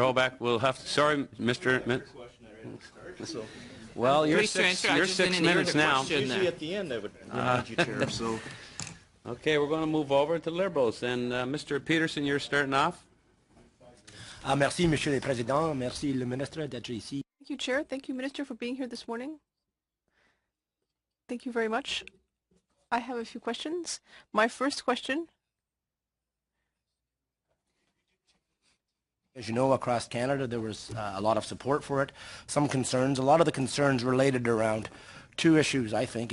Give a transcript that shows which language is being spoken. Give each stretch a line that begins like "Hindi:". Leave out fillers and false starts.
English: Hoback, we'll have to, sorry, Mr. Well, you're 6 minutes now. Usually at the end I would remind you, Chair. So. Okay, we're going to move over to Liberals. And Mr. Peterson, you're starting off.
French: Merci, Monsieur le Président. Merci, le ministre, d'être ici.
English: Thank you, Chair. Thank you, Minister, for being here this morning. Thank you very much. I have a few questions. My first question. As you know, across Canada, there was a lot of support for it. Some concerns, a lot of the concerns related around two issues, I think.